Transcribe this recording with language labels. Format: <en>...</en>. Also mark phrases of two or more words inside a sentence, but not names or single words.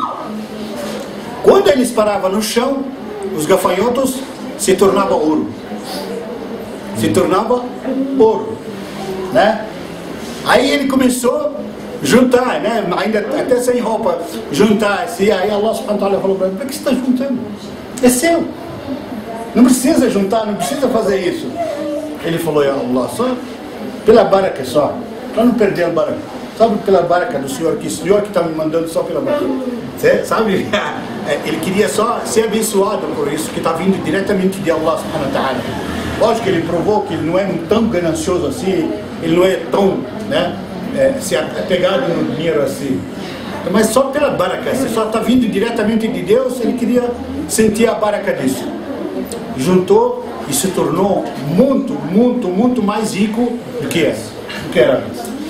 <pt>Quando eles paravam no chão, os gafanhotos se tornavam ouro. Se tornava ouro, né? Aí ele começou a juntar, né? Ainda até sem roupa, juntar assim. Aí Allah</pt> <ar>سبحانه وتعالى</ar> <pt>falou para ele: por que você está juntando? É seu, não precisa juntar, não precisa fazer isso. Ele falou:</pt> <ar>يا الله,</ar> <pt>só pela baraka, só para não perder a baraka, sabe, pela baraka do Senhor, que o Senhor que está me mandando só pela baraka. Você sabe, ele queria só ser abençoado por isso, que está vindo diretamente de Allah</pt> <ar>سبحانه وتعالى.</ar> <pt>Lógico que ele provou que ele não é tão ganancioso assim, ele não é tão, né, se apegado no dinheiro assim. Mas só pela baraka, se só está vindo diretamente de Deus, ele queria sentir a baraka disso. Juntou e se tornou muito mais rico do que era antes.</pt>